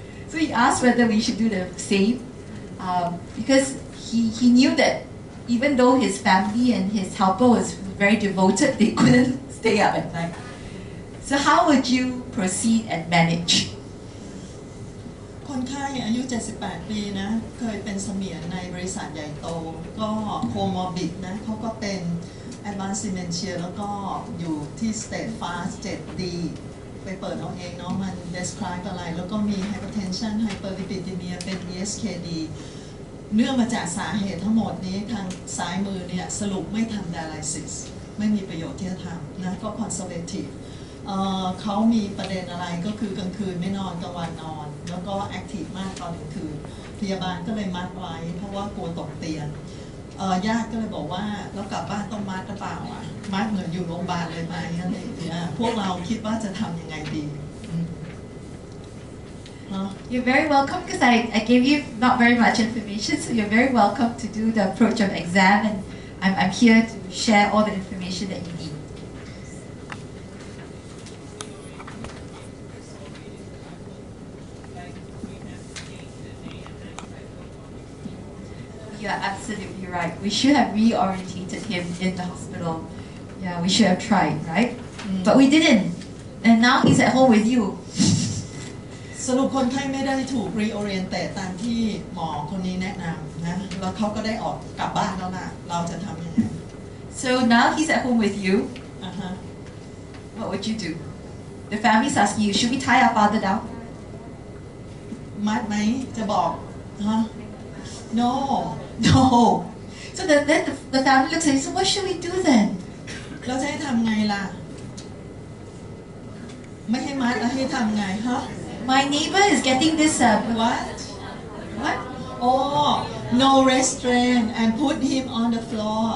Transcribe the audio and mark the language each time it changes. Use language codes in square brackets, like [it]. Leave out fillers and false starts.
[en] So he asked whether we should do the same, because he knew that even though his family and his helper was very devoted, they couldn't stay up at night. So how would you proceed and manage? [th] คนไข้อายุ 78 ปีนะเคยเป็นเสมียนในบริษัทใหญ่โตก็โคมอร์บิดนะเขาก็เป็น Advanced Dementia แล้วก็อยู่ที่ Stage Fast 7D ไปเปิดเอาเองเนาะมัน describe อะไรแล้วก็มี Hypertension Hyperlipidemia เป็น ESKD เนื่องมาจากสาเหตุทั้งหมดนี้ทางซ้ายมือเนี่ยสรุปไม่ทำ dialysis ไม่มีประโยชน์ที่จะทำนะก็ conservative เขามีประเด็นอะไรก็คือกลางคืนไม่นอนกลางวันนอนแล้วก็แอคทีฟมากตอนกลางคืนพยาบาลก็เลยมัดไว้เพราะว่ากลัวตกเตียงญาติก็เลยบอกว่าแล้วกลับบ้านต้องมัดหรือเปล่ามัดเหมือนอยู่โรงพยาบาลเลยไหมอะไรอย่างเงี้ยพวกเราคิดว่าจะทำยังไงดี [en] You're very welcome because I gave you not very much information, so you're very welcome to do the approach of exam, and I'm here to share all the information that you need. You're absolutely right. We should have reorientated him in the hospital. Yeah, we should have tried, right? But we didn't. And now he's at home with you. [th] สรุปคนไข้ไม่ได้ถูก reorientate ตามที่หมอคนนี้แนะนำนะแล้วเขาก็ได้ออกกลับบ้านแล้วนะเราจะทำยังไง [en] So now he's at home with you. What would you do? The family's asking you, should we tie our father down? [th] มัดไหมจะบอกฮะ no [en] No. So then the family looks at you, so what should we do then? [th] เราจะให้ทำไงล่ะไม่ให้มัดแล้วให้ทำไงฮะ [en] My neighbor is getting this. what What? oh no restraint and put him on the floor